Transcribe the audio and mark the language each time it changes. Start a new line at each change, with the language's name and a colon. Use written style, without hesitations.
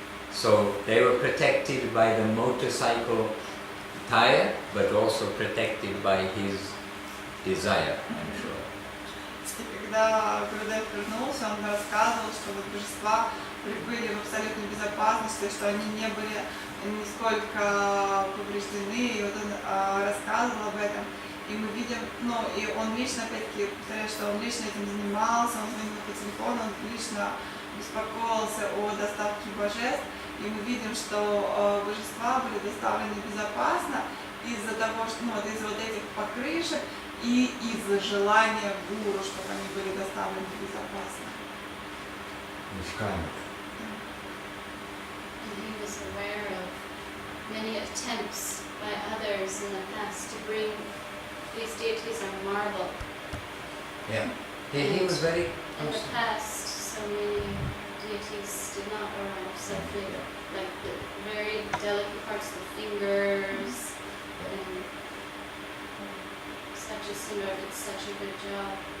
English: So they were protected by the motorcycle tire, but also protected by his desire, I'm sure.
Russian: Когда Гурудев вернулся, он рассказывал, что вот божества прибыли в абсолютной безопасности, что они не были нисколько повреждены, и вот он рассказывал об этом. И мы видим, ну и он лично, опять-таки, повторяю, что он лично этим занимался, он звонил по телефону, он лично беспокоился о доставке божеств, и мы видим, что божества были доставлены безопасно из-за того, что, ну, из-за вот этих покрышек и из-за желания гуру, чтобы они были доставлены безопасно.
English: He was aware of many attempts by others in the past to bring these deities on marble. Yeah. He was very... In the past, so many deities did not arrive safely, like the very delicate parts of the fingers, and such a singer did such a good job.